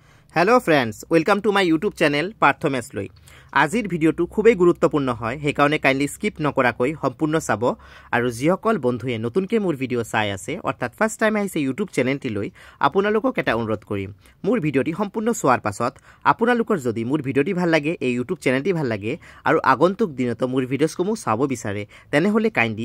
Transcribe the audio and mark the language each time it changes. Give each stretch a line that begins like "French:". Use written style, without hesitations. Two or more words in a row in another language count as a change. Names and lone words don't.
English: hello friends welcome to my YouTube channel
Assamese: पार्थमेश लई আজিৰ ভিডিওটো খুবেই গুৰুত্বপূৰ্ণ হয় সেই কাৰণে কাইন্ডলি স্কিপ নকৰাকৈ সম্পূৰ্ণ চাব আৰু যিসকল বন্ধুৱে নতুনকৈ মোৰ ভিডিও চাই আছে অৰ্থাৎ
English: first time
Assamese: আহিছে ইউটিউব চেনেলটি লৈ আপোনালোকক এটা অনুৰোধ কৰিম মোৰ ভিডিওটি সম্পূৰ্ণ চোৱাৰ পাছত আপোনালোকৰ যদি মোৰ ভিডিওটি ভাল লাগে এই ইউটিউব চেনেলটি ভাল লাগে আৰু আগন্তুক দিনত মোৰ ভিডিওসমূহ চাব বিচাৰে তেনেহলে কাইন্ডলি